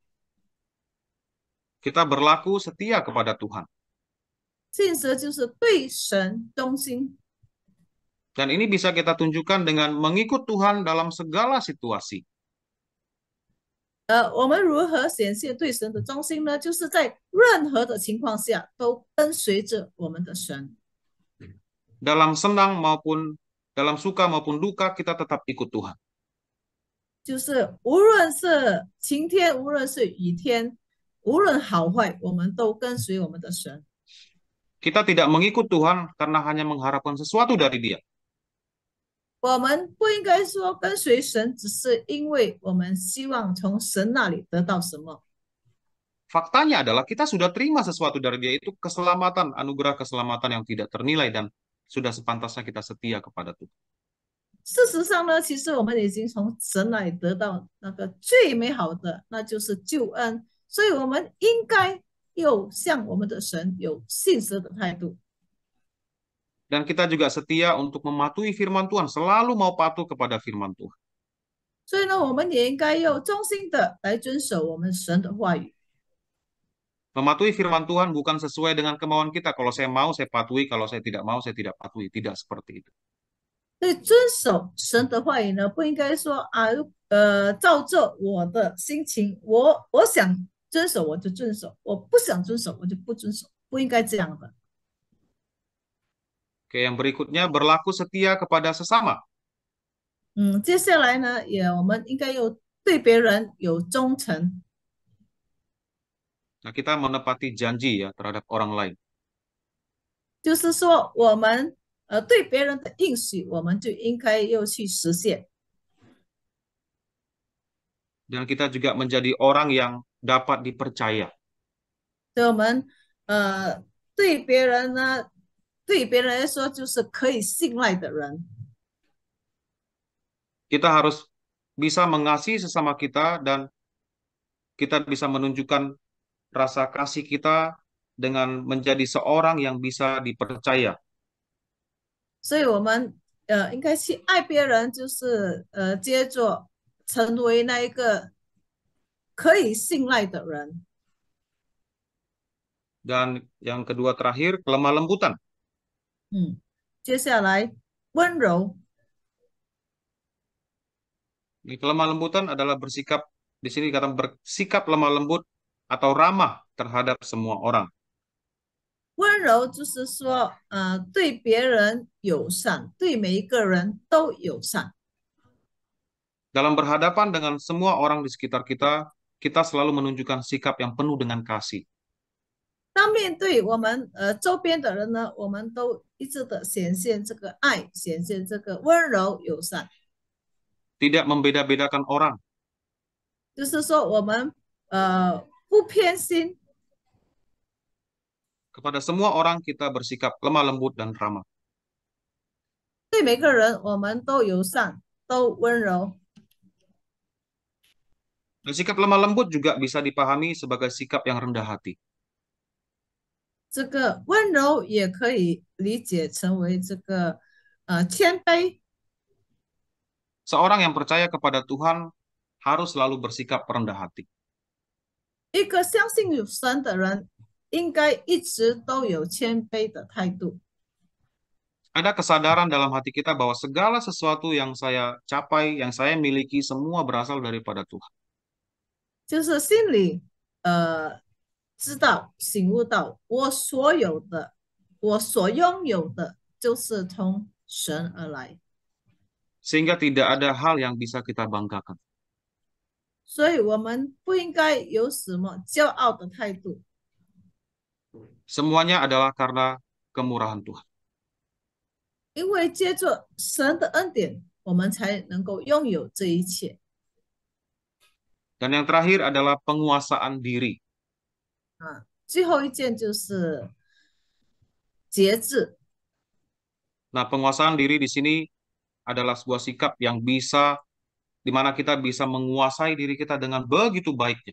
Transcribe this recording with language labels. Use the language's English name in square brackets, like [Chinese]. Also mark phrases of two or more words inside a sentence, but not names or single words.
[Indonesian] Kita berlaku setia kepada Tuhan. [Chinese] 信实就是对神忠心。 [Indonesian] Dan ini bisa kita tunjukkan dengan mengikut Tuhan dalam segala situasi. [Chinese] 我们如何显现对神的忠心呢？就是在任何的情况下都跟随着我们的神。 [Indonesian] Dalam senang maupun dalam suka maupun duka, kita tetap ikut Tuhan. [Chinese] 就是无论是晴天，无论是雨天，无论好坏，我们都跟随我们的神。 [Indonesian] Kita tidak mengikut Tuhan karena hanya mengharapkan sesuatu dari Dia. [Chinese] 我们不应该说跟随神，只是因为我们希望从神那里得到什么。 [Indonesian] Faktanya adalah kita sudah terima sesuatu dari Dia, itu keselamatan, anugerah keselamatan yang tidak ternilai, dan sudah sepantasnya kita setia kepada Tuhan. [Chinese] 事实上呢，其实我们已经从神那里得到那个最美好的，那就是救恩。所以，我们应该又向我们的神有信实的态度。 [Indonesian] Dan kita juga setia untuk mematuhi firman Tuhan, selalu mau patuh kepada firman Tuhan. [Chinese] 所以呢，我们也应该又忠心的来遵守我们神的话语。 [Indonesian] Mematuhi firman Tuhan bukan sesuai dengan kemauan kita. Kalau saya mau, saya patuhi. Kalau saya tidak mau, saya tidak patuhi. Tidak seperti itu. [Chinese] 所以，遵守神的话语呢，不应该说啊，照着我的心情，我想遵守我就遵守，我不想遵守我就不遵守，不应该这样的。 [Indonesian] Oke, yang berikutnya berlaku setia kepada sesama. [Chinese] 接下来呢，我们应该有对别人有忠诚。 [Indonesian] Nah, kita menepati janji ya terhadap orang lain. [Chinese] 就是说，我们对别人的应许，我们就应该又去实现。 [Indonesian] Dan kita juga menjadi orang yang dapat dipercaya. [Chinese] 所以我们对别人呢，对别人来说就是可以信赖的人。 [Indonesian] Kita harus bisa mengasihi sesama kita dan kita bisa menunjukkan rasa kasih kita dengan menjadi seorang yang bisa dipercaya. [Chinese] 所以我们应该去爱别人，就是接着成为那一个可以信赖的人。 [Indonesian] Dan yang kedua terakhir, kelemah lembutan. [Chinese] 接下来温柔。 [Indonesian] Ini kelemah lembutan adalah bersikap, di sini kata bersikap lemah lembut atau ramah terhadap semua orang. [Chinese] 温柔就是说，对别人友善，对每一个人都友善。 [Indonesian] Dalam berhadapan dengan semua orang di sekitar kita, kita selalu menunjukkan sikap yang penuh dengan kasih. [Chinese] 当面对我们周边的人呢，我们都一直的显现这个爱，显现这个温柔友善。 [Indonesian] Tidak membeda-bedakan orang. [Chinese] 就是说，我们不偏心。 [Indonesian] Kepada semua orang kita bersikap lemah lembut dan ramah. [Chinese] 对每个人我们都友善，都温柔。 [Indonesian] Dan sikap lemah lembut juga bisa dipahami sebagai sikap yang rendah hati. [Chinese] 这个温柔也可以理解成为这个谦卑。 [Indonesian] Seorang yang percaya kepada Tuhan harus selalu bersikap rendah hati. [Chinese] 一个相信有神的人，应该一直都有谦卑的态度。 [Indonesian] Ada kesadaran dalam hati kita bahwa segala sesuatu yang saya capai, yang saya miliki, semua berasal daripada Tuhan. [Chinese] 就是心里知道醒悟到，我所有的，我所拥有的，就是从神而来。 [Indonesian] Sehingga tidak ada hal yang bisa kita banggakan. [Chinese] 所以我们不应该有什么骄傲的态度， [Indonesian] Semuanya adalah karena kemurahan Tuhan. [Chinese] 因为借着神的恩典，我们才能够拥有这一切。 [Indonesian] Dan yang terakhir adalah penguasaan diri. [Chinese] 最后一件就是节制。 [Indonesian] Nah, penguasaan diri di sini adalah sebuah sikap yang bisa, di mana kita bisa menguasai diri kita dengan begitu baiknya.